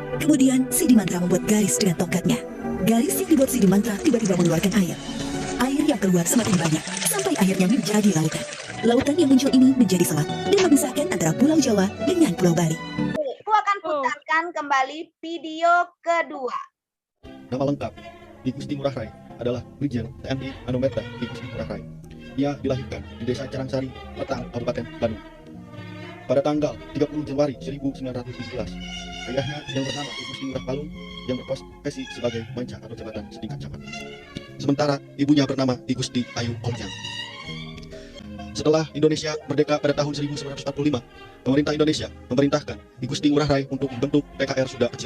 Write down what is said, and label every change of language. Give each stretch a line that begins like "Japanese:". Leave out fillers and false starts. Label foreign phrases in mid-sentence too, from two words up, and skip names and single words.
Indonesian: Kemudian Siddhimantra membuat garis dengan tongkatnya. Garis yang dibuat Siddhimantra tiba-tiba mengeluarkan air. Air yang keluar semakin banyak sampai akhirnya menjadi lautan. Lautan yang muncul ini menjadi selat dan memisahkan antara Pulau Jawa dengan Pulau Bali. Aku akan putarkan kembali video kedua. Nama lengkap I Gusti Ngurah Rai adalah Brigjen TNI Anumerta I Gusti Ngurah Rai. Ia dilahirkan di Desa Carangsari, Letang, Kabupaten Bandung pada tanggal 30 Januari 1917. Ayahnya yang bernama I Gusti Ngurah Palung yang berprofesi sebagai manca atau jabatan setingkat camat. Sementara ibunya bernama I Gusti Ayu Omjang. Setelah Indonesia merdeka pada tahun 1945, pemerintah Indonesia memerintahkan I Gusti Ngurah Rai untuk membentuk PKR Sunda Kecil.